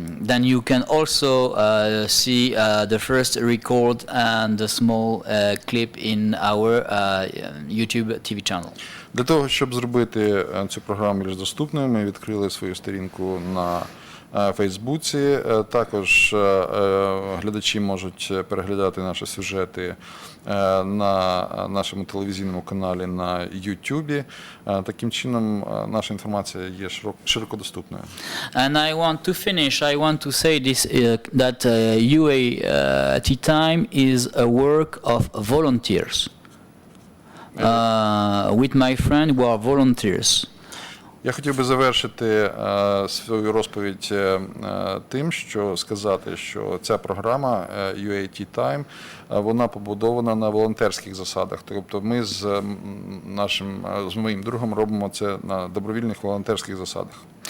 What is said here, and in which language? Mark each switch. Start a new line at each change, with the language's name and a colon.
English: Then you can also see the first record and the small clip in our YouTube TV channel.
Ukrainian: Для того, щоб зробити цю програму більш доступною, ми відкрили свою сторінку на Фейсбуці. Також глядачі можуть переглядати наші сюжети на нашому телевізійному каналі на Ютубі. Таким чином, наша інформація є широко доступною.
English: And I want to say this, that UAT time is a work of volunteers. With my friend who are volunteers.
Ukrainian: Я хотів би завершити свою розповідь тим, що сказати, що ця програма UAT Time, вона побудована на волонтерських засадах. Тобто ми з моїм другом робимо це на добровільних волонтерських засадах.